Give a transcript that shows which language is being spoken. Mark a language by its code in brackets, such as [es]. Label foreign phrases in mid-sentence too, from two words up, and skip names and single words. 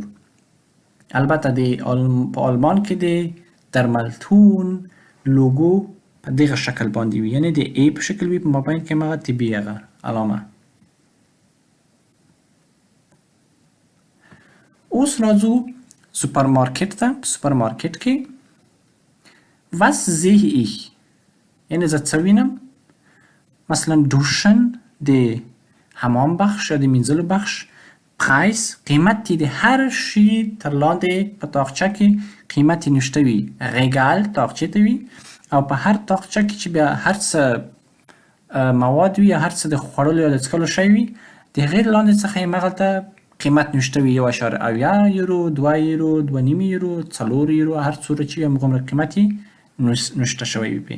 [ps] البته په آلمان کې د درملتون لوګو په دغه شکل باندې وي، یعنې د ای په شکل وي، په مابین کې همغه طبي هغه علامه. اوس راځو سوپرمارکټ ته. په سوپرمارکټ کې [de] was sehe ich؟ [ps] یعنې زه څه وینم؟ مثلا دوشن، د حمام بخش یا د مینځلو بخش، پرایس، قیمت د هر شي تر لاندې په تاقچه کې قیمت یې نوشته وي، ریګال تاقچې ته وي، او په هر تاقچه کې چې بیا هر څه مواد وي یا هر څه د خوړلو یا د څښلو شی وي، د هغې لاندې څخه یې همغلته قیمت نوشته وي، 1.80 یورو، 2 یورو، 2.5 یورو، 4 یورو، هر څومره چې همغومره قیمت یې نوشته شوی وي.